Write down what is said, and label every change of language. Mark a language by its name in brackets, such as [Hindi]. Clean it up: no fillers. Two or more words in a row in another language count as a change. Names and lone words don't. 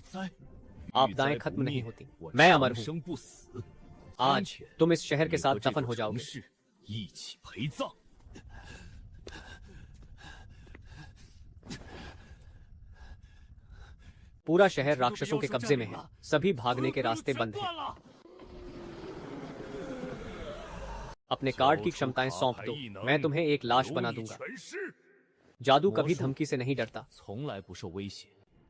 [Hindi] आपदाएं खत्म नहीं होती। मैं अमर हूं। आज तुम इस शहर के साथ दफन हो जाओगे। [Chinese] 一起陪葬。 [Hindi] पूरा शहर राक्षसों के कब्जे में है। सभी भागने के रास्ते बंद हैं। अपने कार्ड की क्षमताएं सौंप दो। मैं तुम्हें एक लाश बना दूंगा। जादू कभी धमकी से नहीं डरता। [Chinese] 从来不受威胁。